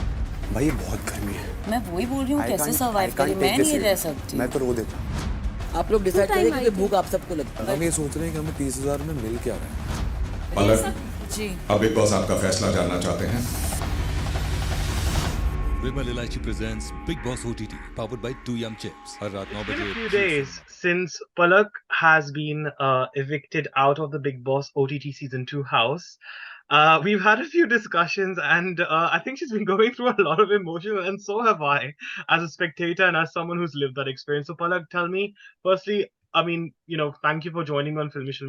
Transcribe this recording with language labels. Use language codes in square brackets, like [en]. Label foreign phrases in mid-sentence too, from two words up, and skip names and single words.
[hi] भाई ये बहुत गर्मी है। मैं वही बोल रही हूँ, कैसे सर्वाइव करे, मैं नहीं रह सकती। मैं तो रो देता। आप लोग डिसाइड करें क्योंकि भूख आप सबको लगता है। हम ये सोच रहे हैं कि हमें 30,000 में मिल क्या रहा है। पलक जी, अब बिग बॉस आपका फैसला जानना चाहते हैं। [en] Vimal Ilaichi presents Bigg Boss OTT, powered by 2yum Chips. [hi] हर रात 9 [en] It's been [hi] बजे। [en] a few days since Palak has been evicted out of the Bigg Boss OTT Season 2 house. We've had a few discussions, and I think she's been going through a lot of emotion, and so have I, as a spectator and as someone who's lived that experience. So, Palak, tell me, firstly, I mean, thank you for joining me on Filme Shilmy.